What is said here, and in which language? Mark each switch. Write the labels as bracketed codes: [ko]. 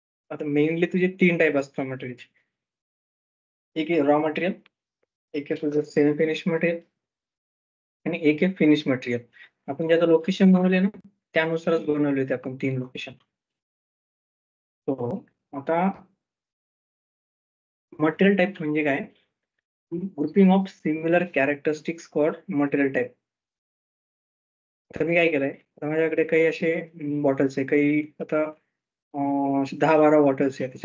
[mr] आता मेनली तुझे 3 टाईप असतात मटेरियलचे. एक आहे रॉ मटेरियल, एक आहे तुझं सेमी फिनिश मटेरियल आणि एक आहे फिनिश मटेरियल. आपण ज्याचं लोकेशन बनवले ना त्यानुसारच बनवले होते आपण 3 लोकेशन. हो. आता मटेरियल टाईप म्हणजे काय? [en] Grouping of similar characteristics called material type. [mr] तर मी काय केलंय, आता माझ्याकडे काही असे बॉटल्स आहे, काही आता 10-12 बॉटल्स आहे.